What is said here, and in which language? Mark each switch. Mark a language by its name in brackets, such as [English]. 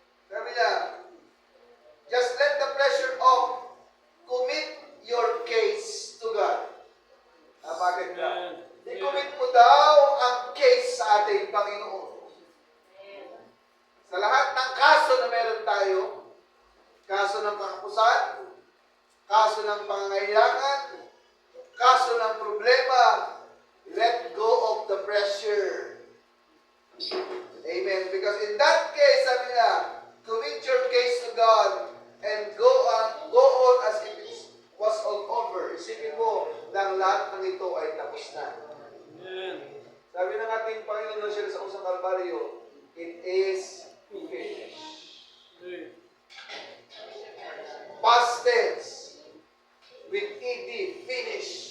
[Filipino] Sabi niya, [English] just let the pressure off. Commit your case to God. [Filipino] Bakit ka? I-commit mo daw ang case sa ating Panginoon. Sa lahat ng kaso na meron tayo, kaso ng kakapusan, kaso ng pangangailangan, kaso ng problema, [English] let go of the pressure. [Filipino] Amen. [English] Because in that case, [Filipino] sabi niya, [English] commit your case to God and go on as if it was all over. [Filipino] Isipin mo na lahat ng ito ay tapos na. Amen. Sabi ng ating Panginoon siya sa usang Kalbaryo, [English] it is finished. Past tense. With ED, finish.